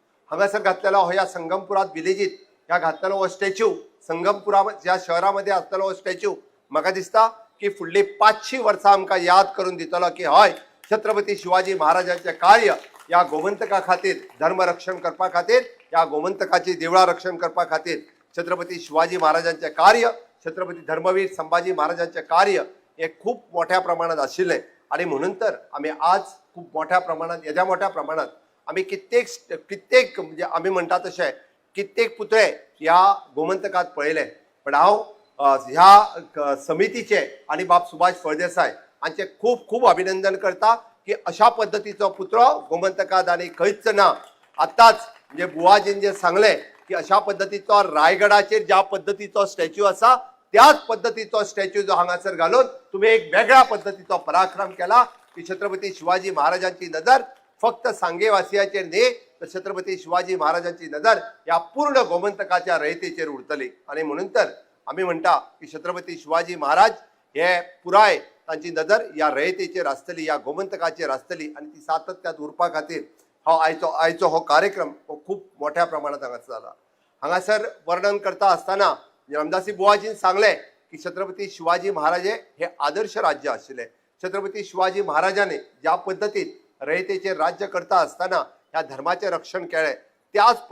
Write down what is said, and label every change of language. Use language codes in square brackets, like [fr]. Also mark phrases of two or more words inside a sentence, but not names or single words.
[kok] हांगासर घातलेलो हो या संगमपुरात विलेजीत ह्या घातलेलो हो स्टॅच्यू संगमपुरा ज्या शहरामध्ये असलेलो हो स्टॅच्यू म्हाका दिसता की फुडली 500 वर्सां आमकां याद करून दितलो की हय छत्रपती शिवाजी महाराजांचे कार्य या गोमंतका खातीर धर्म रक्षण करपा खातीर या गोमंतकाची देवळां रक्षण करपा खातीर छत्रपती शिवाजी महाराजांचे कार्य छत्रपती धर्मवीर संभाजी महाराजांचे कार्य हे खूप मोठ्या प्रमाणात आशिल्लें आणि म्हणून तर आमी आज खूप मोठ्या प्रमाणात येद्या मोठ्या प्रमाणात आमी कित्येक म्हणजे आमी म्हणटा तशें कित्येक पुतळे ह्या गोमंतकात पळयले पण हांव ह्या समितीचे आणि बाब सुभाष फळदेसाय हांचे खूप खूप अभिनंदन करता की अशा पद्धतीचो पुतळो गोमंतकात आणि खंयच ना आताच म्हणजे बुवाजीन जे सांगले की अशा पद्धतीचो रायगडाचेर ज्या पद्धतीचो स्टॅच्यू आसा त्याच पद्धतीचो स्टॅच्यू जो हांगासर घालून तुम्ही एक वेगळ्या पद्धतीचो पराक्रम केला की छत्रपती शिवाजी महाराजांची नजर फक्त सांगेवासियाचेर न्ही तर छत्रपती शिवाजी महाराजांची नजर या पूर्ण गोमंतकाच्या रयतेचेर उरतली आणि म्हणून तर आम्ही म्हणटा की छत्रपती शिवाजी महाराज हे पुराय तांची नजर या रयतेचेर आसतली या गोमंतकाचेर आसतली आणि ती सातत्यात उरपा खातीर आयचो हो कार्यक्रम हो खूप मोठ्या प्रमाणात हांगासर जाला हांगासर वर्णन करता आसतना रामदासी बुवाजीन सांगले की छत्रपती शिवाजी महाराजे हे आदर्श राज्य आशिल्ले छत्रपती शिवाजी महाराजांनी ज्या पद्धतीत रयतेचेर राज्य करता आसतना ह्या धर्माचे रक्षण केले त्याच